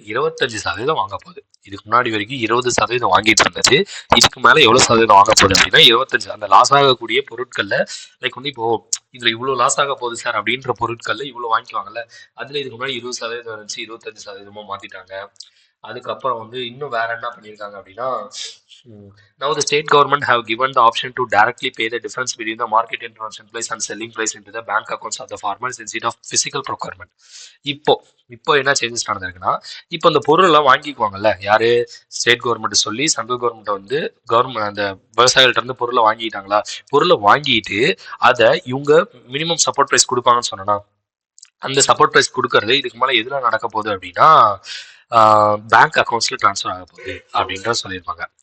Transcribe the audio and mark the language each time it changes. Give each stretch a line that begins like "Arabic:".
Tamil: 25% வாங்க போகுது. இதுக்கு முன்னாடி வரைக்கும் 20% வாங்கிட்டு இருந்தது. இதுக்கு மேல எவ்வளவு சதவீதம் வாங்க போகுது அப்படின்னா 25. அந்த லாஸ் ஆகக்கூடிய பொருட்கள்ல லைக் வந்து இப்போ இதுல இவ்வளவு லாஸ் ஆக போகுது சார் அப்படின்ற பொருட்கள்ல இவ்வளவு வாங்கிக்குவாங்கல்ல, அதுல இதுக்கு முன்னாடி 20% இருந்துச்சு, 25% மாத்திட்டாங்க. அதுக்கப்புறம் வந்து இன்னும் வேற என்ன பண்ணியிருக்காங்க அப்படின்னா,
English: now the state government have given the option to directly pay the difference between the market intervention price and selling price into the bank accounts of the farmers instead of physical procurement.
Tamil: இப்போ இப்போ என்ன changes நடந்திருக்குன்னா, இப்போ அந்த பொருள் எல்லாம் வாங்கிக்குவாங்கல்ல யாரு, state government சொல்லி central government வந்து கவர்மெண்ட் அந்த விவசாயிகள்ட்ட இருந்து பொருளை வாங்கிட்டாங்களா, பொருளை வாங்கிட்டு அதை இவங்க மினிமம் சப்போர்ட் ப்ரைஸ் கொடுப்பாங்கன்னு சொன்னா, அந்த சப்போர்ட் ப்ரைஸ் கொடுக்கறது இதுக்கு மேல எதுல நடக்க போகுது அப்படின்னா பேங்க் அக்கௌண்ட்ஸ்ல டிரான்ஸ்ஃபர் ஆக போகுது அப்படின்ற சொல்லியிருப்பாங்க.